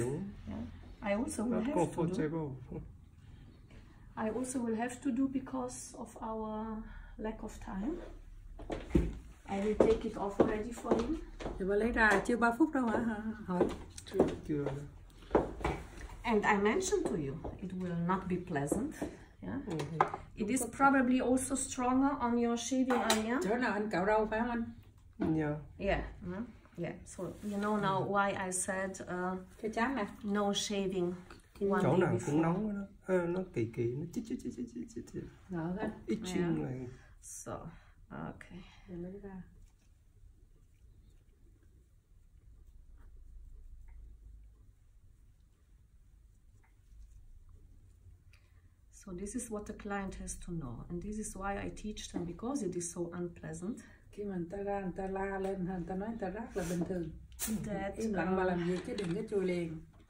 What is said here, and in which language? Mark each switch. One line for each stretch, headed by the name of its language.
English: Yeah, I also will have to do. I also will have to do because of our lack of time. I will take it off already for you.
Vietnamese: Thì bà lấy ra chưa 3 phút đâu hả? Hỏi. Chưa.
English: And I mentioned to you, it will not be pleasant. Yeah. It is probably also stronger on your shaving area.
Vietnamese: Chỗ nào anh cạo râu phải không anh?
English: Yeah. Yeah. Yeah. So you know now why I said
Vietnamese: cái chán nè.
English: No shaving.
Vietnamese: Chỗ nào cũng nóng đó. Nó kỳ nó chích. Itching này.
English: So, okay. So this is what the client has to know, and this is why I teach them, because it is so unpleasant.
Vietnamese: Khi mà người ta ra, người ta la lên, người ta nói người ta rát là bình thường. Im lặng mà làm việc chứ đừng có chui liền.